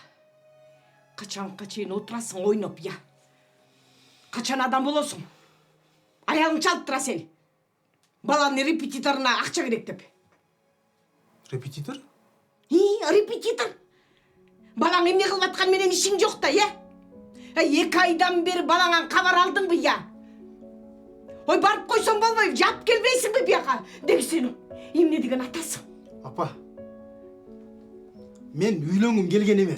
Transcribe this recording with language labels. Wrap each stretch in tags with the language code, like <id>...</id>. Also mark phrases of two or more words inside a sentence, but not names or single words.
<ky>Качанга чейин отурасың ойноп я. Качан адам болосуң. Аягың чалып тура сен. Балаңдын репетиторуна акча керек деп. репетитор? Репетитор. Балаң эмне кылып аткан менен ишиң жок да я. 2 айдан бери балаңа кабар алдың бы я? Ой барып койсоң болбой, жап келбейсиң би бияка? Деги сенин. Эмне деген атасың. Апа, мен үйлөнгүм келген эмес.</ky>